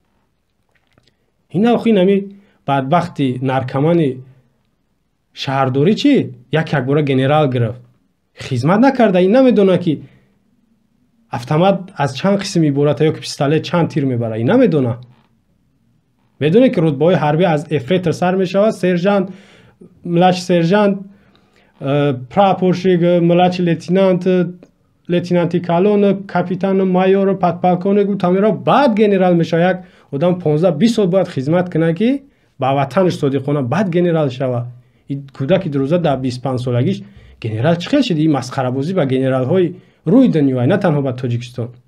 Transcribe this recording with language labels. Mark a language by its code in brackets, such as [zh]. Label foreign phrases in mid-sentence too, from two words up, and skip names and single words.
[tg] ин охин ҳами бадбахти наркомани шаҳрдорӣ чӣ? якбора генерал гирифт, хизмат накарда, ин намедонад ки автомат аз чанд қисм иборат ё ки пистолет чанд тир мебарад, ин намедонад. медонед ки рутбаҳои ҳарбӣ аз ефрейтор сар мешавад, [ru] сержант, младший сержант, прапорщик, младший лейтенант, [tg] лейтенанти калон, капитан, майор, подполковник, тамира баъд генерал мешавад. як одам 15-20 сол бояд хизмат кунад ки ба ватанаш содиқона баъд генерал шавад. ин кӯдаки дурӯза дар 25 солагиш генерал чӣ хел шуд? ин масхарабозӣ ба генералҳои рӯи дунё, на танҳо ба Тоҷикистон.